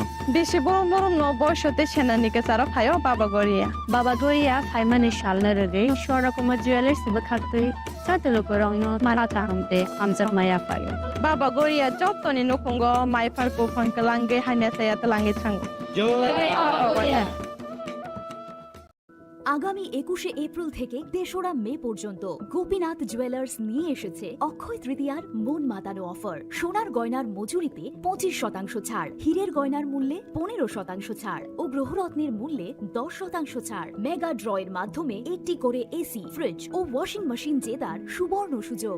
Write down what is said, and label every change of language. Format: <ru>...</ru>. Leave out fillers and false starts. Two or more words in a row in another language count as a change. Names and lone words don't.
<trp>बेसे बरम बरम न बयसते सेनानिके सारा फायो बाबा गरिया फाइमानि शालना रगे शोरा कुमा ज्वेलर्स बखाक्तै साते लुकुरगनो मारा तांते आमजा माया फायो बाबा गरिया जतनि नखंगो माइफार को फंकलांगे हाइना साया तलांगे थांगो</trp> <bn>আগামী 21শে এপ্রিল থেকে 3রা মে পর্যন্ত গোপীনাথ জুয়েলার্স নিয়ে এসেছে অক্ষয় তৃতীয়ার মন মাতানো অফার। সোনার গয়নার মজুরিতে 25% ছাড়, হীরের গয়নার মূল্যে 15% ছাড় ও গ্রহরত্নের মূল্যে 10% ছাড়। মেগা ড্রয়ের মাধ্যমে একটি করে এসি, ফ্রিজ ও</bn> <en>washing machine</en> <bn>জেতার সুবর্ণ সুযোগ।</bn>